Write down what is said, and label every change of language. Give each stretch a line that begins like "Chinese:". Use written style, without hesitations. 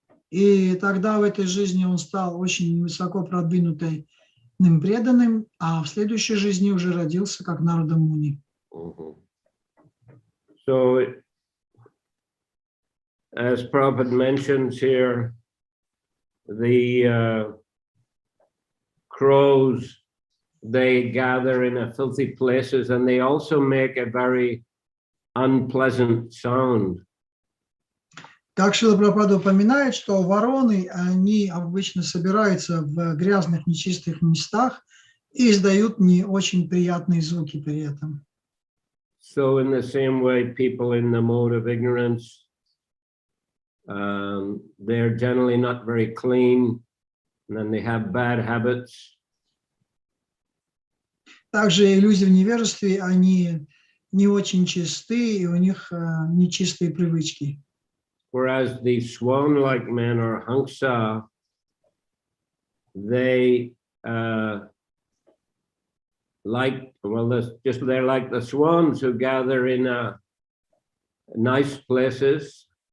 Russian: И тогда в этой жизни он стал очень высоко продвинутым преданным, а в следующей жизни уже родился как Нарада Муни.
English: So, as Prabhupada mentions here, the crows, they gather in a filthy places, and they also make a very unpleasant sound.
Russian: Как Шрила Прабхупада упоминает, что вороны, они обычно собираются в грязных, нечистых местах и издают не очень приятные звуки при этом.
English: So in the same way, people in the mode of ignorance, they're generally not very clean, and then they have bad habits.
Russian: Также и люди в невежестве, они не очень чисты, и у них нечистые привычки.
English: Whereas the swan-like men, or Hamsa, they they're like the swans who gather in nice places.